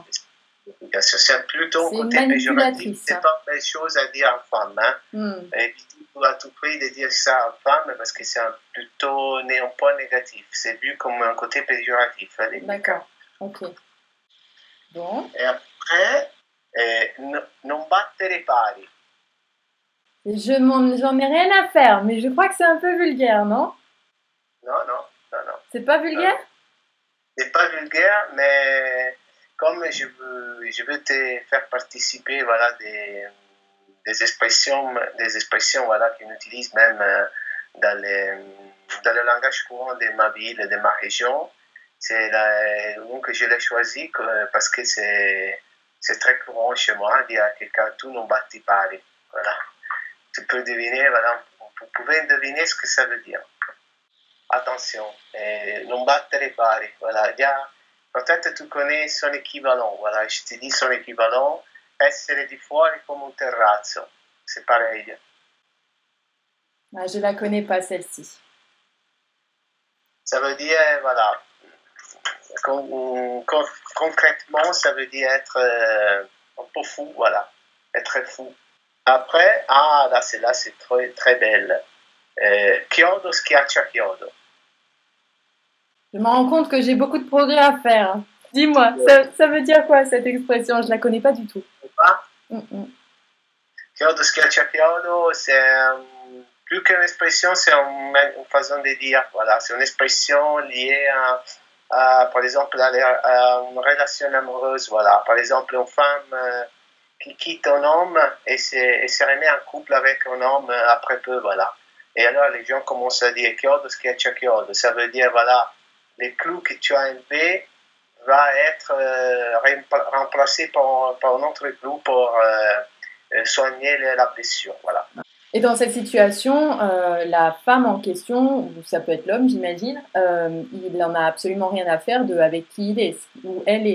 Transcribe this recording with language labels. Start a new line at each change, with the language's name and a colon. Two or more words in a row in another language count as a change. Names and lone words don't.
French: C'est plutôt un côté péjoratif. C'est pas une belle chose à dire en femme. Évitez à tout prix de dire ça en femme parce que c'est plutôt un point négatif. C'est vu comme un côté péjoratif. D'accord. Ok. Bon. Et après,
Italian: non battere pari.
French: J'en ai rien à faire, mais je crois que c'est un peu vulgaire, non? Non. C'est pas vulgaire? C'est pas vulgaire, mais comme je veux te faire participer, voilà, des expressions voilà, qu'on utilise même dans le langage courant de ma ville, de ma région. Donc je l'ai choisi parce que c'est très courant chez moi de dire à quelqu'un
Italian: tu non batti pari.
French: Voilà. Tu peux deviner, voilà, vous pouvez deviner ce que ça veut dire. Attention, non battere pari. Voilà. Peut-être tu connais son équivalent. Voilà, je te dis son équivalent.
Italian: Essere di fuori come un terrazzo.
French: C'est pareil. Ah, je la connais pas, celle-ci. Ça veut dire, voilà, concrètement, ça veut dire être un peu fou, voilà, être fou. Après, là, celle-là, c'est très, très belle.
Italian: Chiodo schiaccia chiodo.
French: Je me rends compte que j'ai beaucoup de progrès à faire. Dis-moi, ça veut dire quoi cette expression? Je la connais pas du tout.
Italian: Chiodo schiaccia chiodo,
French: c'est plus qu'une expression, c'est une façon de dire. Voilà, c'est une expression liée par exemple, à une relation amoureuse. Voilà, par exemple, une femme qui quitte un homme et se remet en couple avec un homme après peu. Voilà. Et alors, les gens commencent à dire
Italian: chiodo schiaccia chiodo.
French: Ça veut dire, voilà, les clous que tu as élevés va être remplacé par un autre clou pour soigner la blessure. Voilà. Et dans cette situation, la femme en question, ou ça peut être l'homme, j'imagine, il n'en a absolument rien à faire de avec qui il est, ou elle est.